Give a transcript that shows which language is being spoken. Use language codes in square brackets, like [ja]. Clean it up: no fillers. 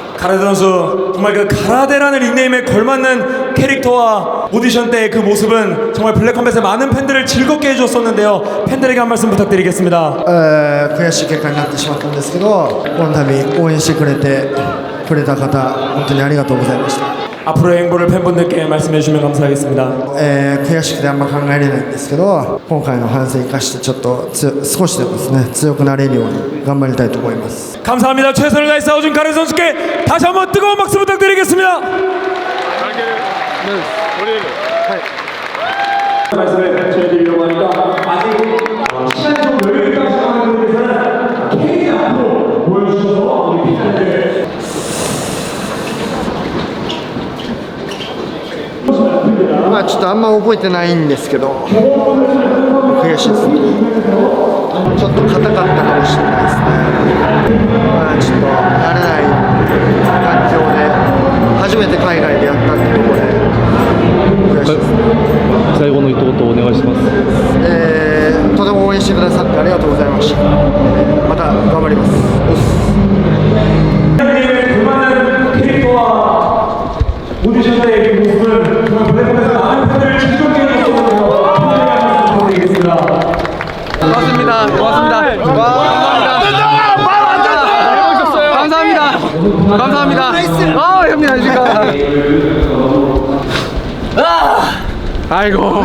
[ko] 가라데 선수 정말 그 가라데라는 닉네임에 걸맞는 캐릭터와 오디션 때 그 모습은 정말 블랙컴뱃의 많은 팬들을 즐겁게 해주었었는데요. 팬들에게 한 말씀 부탁드리겠습니다. [ja] 悔しい結果になってしまったんですけどこの度応援してくれた方本当にありがとうございました [ko] 앞으로의 행보를 팬분들께 말씀해 주시면 감사하겠습니다. [ja] 悔しくてあんま考えれないんですけど今回の反省を生かしてちょっと少しでもですね強くなれるように頑張りたいと思います [ko] 감사합니다. 최선을 다해 싸워준 가라데 선수께 다시 한번 뜨거운 박수 부탁드리겠습니다. 말씀을 전해드리려고 하니까 아직 시간이 좀 여유있다고 생각하는 분들께서는 K 앞으로 보여주셔서 우리 팬들 [ja] ちょっとあんま覚えてないんですけど悔しいですねちょっと硬かったかもしれないですねちょっと慣れない環境で初めて海外でやったってところで悔しいですね最後の一言お願いします。とても応援してくださってありがとうございましたまた頑張ります [ko] 그만한 캐릭터와 오디션 때의 그 모습은 정말 블랙컴뱃의 많은 팬들을 즐겁게 해줬었는데요. 부탁드리겠습니다. 고맙습니다 감사합니다 형님 안녕하십니까 아이고